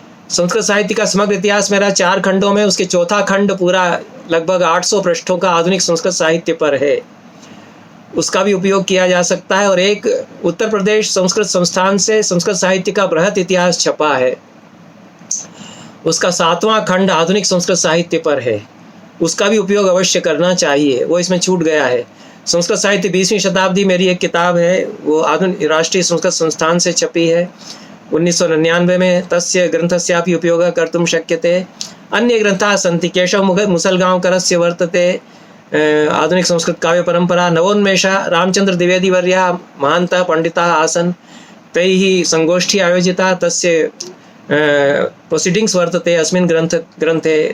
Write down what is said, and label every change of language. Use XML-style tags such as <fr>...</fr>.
<hi>संस्कृत साहित्य का समग्र इतिहास मेरा 4 खंडों में, उसके चौथा खंड पूरा लगभग 800 पृष्ठों का आधुनिक संस्कृत साहित्य पर है, उसका भी उपयोग किया जा सकता है। और एक उत्तर प्रदेश संस्कृत संस्थान से संस्कृत साहित्य का बृहत इतिहास छपा है, उसका 7वां खंड आधुनिक संस्कृत साहित्य पर है, उसका भी उपयोग अवश्य करना चाहिए, वो इसमें छूट गया है। संस्कृत साहित्य 20वीं शताब्दी मेरी एक किताब है, वो आधुनिक राष्ट्रीय संस्कृत संस्थान से छपी है 1999 में।</hi> <sa>तस्य ग्रंथस्यापि उपयोगः कर्तुं शक्यते। अन्य ग्रंथाः सन्ति। केशव मुसलगांवकरस्य वर्तते आधुनिक संस्कृत काव्य परंपरा। नवोन्मेष रामचंद्र द्विवेदी वर्या महान्तः पंडिताः आसन्, तैः संगोष्ठी आयोजिता, तस्य प्रोसीडिंग्स वर्तते अस्मिन् ग्रंथे।</sa>